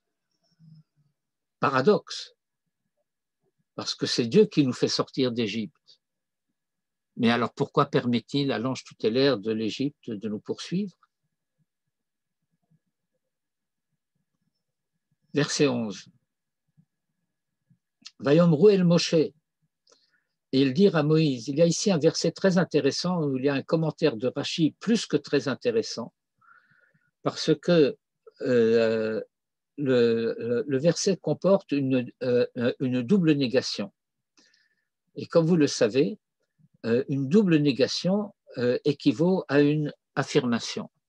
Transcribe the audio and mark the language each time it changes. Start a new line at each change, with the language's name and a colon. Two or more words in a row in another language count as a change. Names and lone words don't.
French: Paradoxe, parce que c'est Dieu qui nous fait sortir d'Égypte. Mais alors pourquoi permet-il à l'ange tutélaire de l'Égypte de nous poursuivre? Verset 11.
Hebrew: ויאמרו אל משה.
French: Et ils dirent à Moïse, il y a ici un verset très intéressant où il y a un commentaire de Rashi plus que très intéressant, parce que le verset comporte une double négation. Et comme vous le savez, une double négation équivaut à une affirmation.